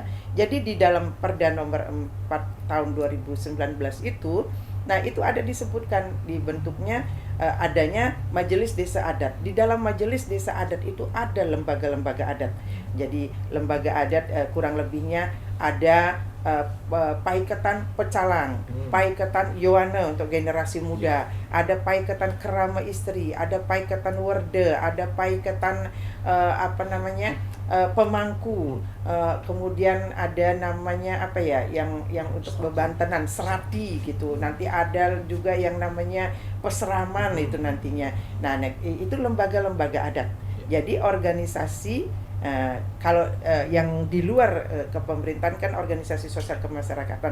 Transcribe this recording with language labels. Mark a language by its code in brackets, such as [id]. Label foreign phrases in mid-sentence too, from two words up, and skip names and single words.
[id] Jadi di dalam Perda nomor 4 tahun 2019 itu, nah itu ada disebutkan dibentuknya adanya Majelis Desa Adat. Di dalam Majelis Desa Adat itu ada lembaga-lembaga adat. Jadi lembaga adat kurang lebihnya ada Paiketan Pecalang, Paiketan Yowana untuk generasi muda, ada Paiketan Kerama Istri, ada Paiketan Werde, ada Paiketan pemangku, kemudian ada namanya apa ya, yang untuk bebantenan serati gitu. Nanti ada juga yang namanya peseraman itu nantinya. Nah, itu lembaga-lembaga adat. Jadi organisasi, kalau yang di luar kepemerintahan kan organisasi sosial kemasyarakatan.